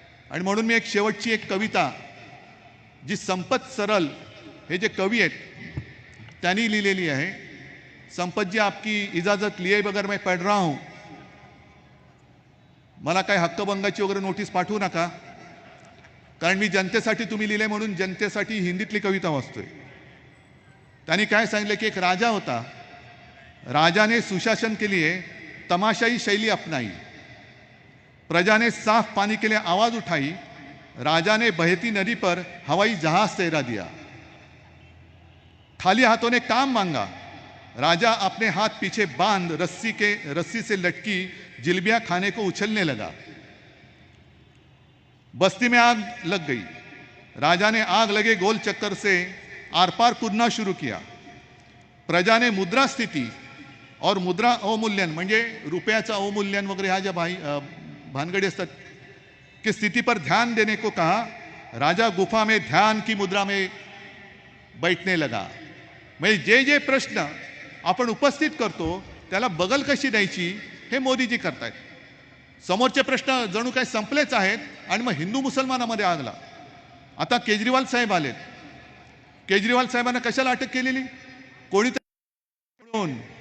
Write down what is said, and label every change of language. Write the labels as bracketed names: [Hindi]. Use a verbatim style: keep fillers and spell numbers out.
[Marathi] आणि म्हणून मी एक शेवटची एक कविता, जी संपत सरल हे जे कवी आहेत त्यांनी लिहिलेली आहे. [Hindi] संपत जी, आपकी इजाजत लिए बगैर मैं पढ़ रहा हूं, [Marathi] मला काय हक्कभंगाची वगैरे नोटीस पाठवू नका, कारण मी जनतेसाठी तुम्ही लिहिले म्हणून जनतेसाठी हिंदीतली कविता वाचतोय. त्यांनी काय सांगितलं की एक राजा होता, [Hindi] राजा ने सुशासन के लिए तमाशाई शैली अपनाई, प्रजा ने साफ पानी के लिए आवाज उठाई, राजा ने बहती नदी पर हवाई जहाज तैरा दिया. खाली हाथों ने काम मांगा, राजा अपने हाथ पीछे बांध रस्सी के रस्सी से लटकी जिलबियां खाने को उछलने लगा. बस्ती में आग लग गई, राजा ने आग लगे गोल चक्कर से आर पार कूदना शुरू किया. प्रजा ने मुद्रास्थिती और मुद्रा अवमूल्यन, [Marathi] म्हणजे रुपयाचा अवमूल्यन वगैरे ह्या ज्या भाई अ, भानगडी असतात, [Hindi] की स्थिती पर ध्यान देने को कहा. राजा गुफा में ध्यान की मुद्रा में बैठने लगा. [Marathi] म्हणजे जे जे प्रश्न आपण उपस्थित करतो त्याला बगल कशी द्यायची हे मोदीजी करतायत. समोरचे प्रश्न जणू काही संपलेच आहेत, आणि मग हिंदू मुसलमानामध्ये आगला. आता केजरीवाल साहेब आलेत, केजरीवाल साहेबांना कशाला अटक केलेली, कोणीतरी म्हणून.